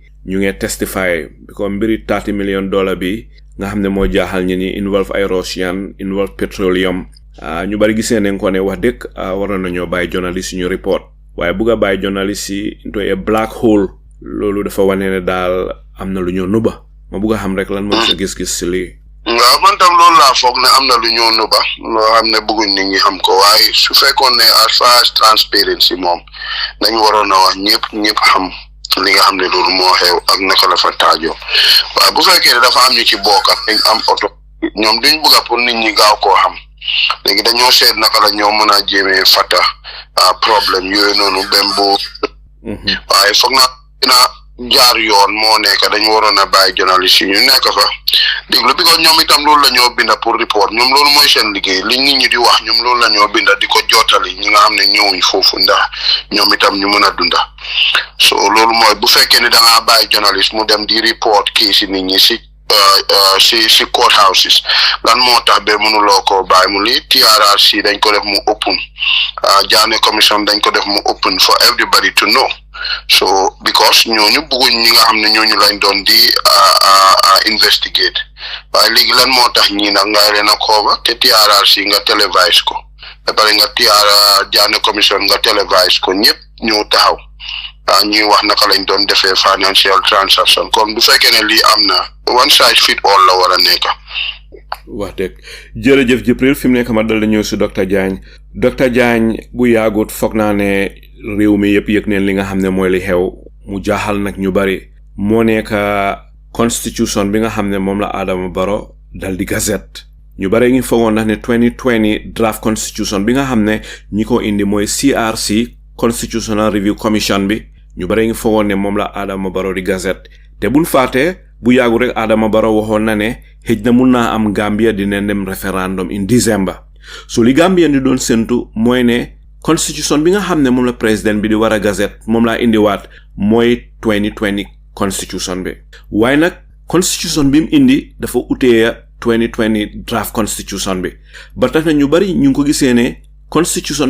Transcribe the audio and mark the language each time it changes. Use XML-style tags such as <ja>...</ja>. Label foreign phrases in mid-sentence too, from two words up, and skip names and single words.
<wo>ñu ngi</wo> <en>testify because</en> <wo>mbiri $30 million bi nga xam ne moo jaaxal ñi involve ay</wo> <en>Russian involve Petroleum</en> <wo>ñu bari gisee nañ ko ne wax dëgg waroon nañoo bàyyi journalist ñu report waaye bugg a bàyyi journalist yi</wo> <en>into a black hole</en> <wo>loolu dafa wane ne daal am na lu ñoo nuba ma bugg a xam rek lan mooy sa gis-gis si lii. waaw man tam loolu laa foog ne am na lu ñoo nuba loo xam ne bëgguñ nit ñi xam ko waaye su fekkoon ne</wo> <en>as far as transparency</en> <wo>moom dañu waroon a wax ñëpp xam li nga xam ne loolu moo xew ak naka la fa taajoo waaye bu fekkee ne dafa am ñu ci bokk ak dañ am oto ñoom duñ bëgg pour nit ñi gaaw koo xam léegi dañoo seet naka la ñoo mën a jéemee fata problème yooyu noonu bem bu waaye foog naa dina jaar yoon moo nekk dañu waroon a bàyyi journaliste yi ñu nekk fa déglu bi ko ñoom itam loolu la ñoo binda pour report ñoom loolu mooy seen liggéey li nit ñi di wax ñoom loolu la ñoo binda di ko jottali ñi nga xam ne ñëwuñ foofu ndax ñoom itam ñu mën a dunda so loolu mooy bu fekkee ne da ngaa bàyyi journaliste mu dem di report kii si nit ñi si</wo> <en>court houses</en> <wo>lan moo tax ba mënuloo ko bàyyi mu lii TRRC dañ ko def mu open Jagne commission dañ ko def mu</wo> <en>open for everybody to know so because</en> <wo>ñooñu bëgguñ ñi nga xam ne ñooñu lañ doon di investigate waaye léegi lan moo tax ñii nag nga leen a kooba te TRRC nga télévise ko ba pare nga Jagne commission nga télévise ko ñëpp ñëw taxaw ñuy wax naka lañ doon defee</wo> <en>financial transaction</en> <wo>kon bu fekkee ne lii am na</wo> <en>one size fit all</en> <wo>la war a nekk. wax dëgg jërëjëf Jibril fi mu nekk ma dal la ñëw si docteur Jagne bu yaagut foog naa ne réew mi yëpp yëg neen li nga xam ne mooy li xew mu jaaxal nag ñu bari moo nekk constitution bi nga xam ne moom la Adama Barrow dal di gazette ñu bari ngi foogoon ndax ne 2020</wo> <en>draft constitution</en> <wo>bi nga xam ne ñi ko indi mooy CRC Constitutional Review Commission bi ñu bari ngi foogoon ne moom la Adama Barrow di gazette te buñ faatee bu yàggu rek Adama Barrow waxoon na ne xëj na mun naa am Gambia dina dem référendum</wo> <en>in December</en> <wo>so li Gambien di doon séntu mooy ne constitution bi nga xam ne moom la président bi di war a gazette moom laa indiwaat mooy 2020 constitution bi waaye nag constitution bi mu indi dafa utee 2020</wo> <en>draft constitution</en> <wo>bi ba tax na ñu bari ñu ngi ko gisee ne constitution</wo>